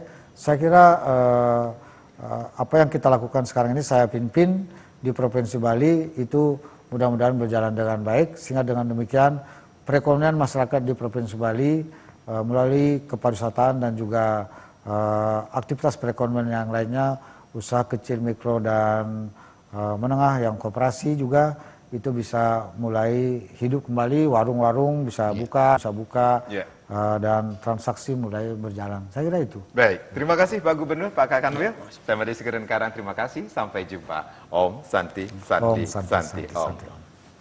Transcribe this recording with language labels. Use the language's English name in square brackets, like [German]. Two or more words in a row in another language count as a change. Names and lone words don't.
[Indonesian] Saya kira apa yang kita lakukan sekarang ini, saya pimpin di Provinsi Bali, itu mudah-mudahan berjalan dengan baik, sehingga dengan demikian perekonomian masyarakat di Provinsi Bali melalui kepariwisataan dan juga aktivitas perekonomian yang lainnya, usaha kecil, mikro dan menengah yang koperasi juga itu bisa mulai hidup kembali, warung-warung bisa buka, dan transaksi mulai berjalan. Saya kira itu. Baik, terima kasih Pak Gubernur, Pak Kakanwil. Saya Made Sekeren Karang, terima kasih. Sampai jumpa. Om Santi Santi Om Santi, Santi, Santi, Om. Santi, Om.